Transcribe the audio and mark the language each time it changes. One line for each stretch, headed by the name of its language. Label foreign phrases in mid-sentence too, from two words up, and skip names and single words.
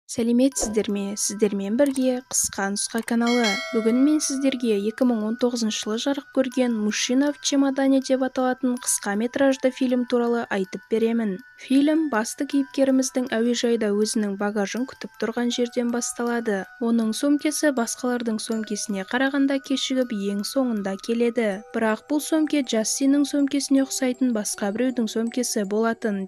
Kazakh: Сәлеметсіздер ме? Сіздермен бірге қысқа нұсқа каналы. Бүгін мен сіздерге 2019 жылы жарық көрген «Мужчина в чемодане» деп аталатын қысқа метражды фильм туралы айтып беремін. Фильм басты кейіпкеріміздің әуежайда өзінің багажын күтіп тұрған жерден басталады. Оның сөмкесі басқалардың сөмкесіне қарағанда кешігіп ең соңында келеді. Бірақ бұл сөмке Джастиннің сөмкесіне ұқсайтын басқа біреудің сөмкесі болатын.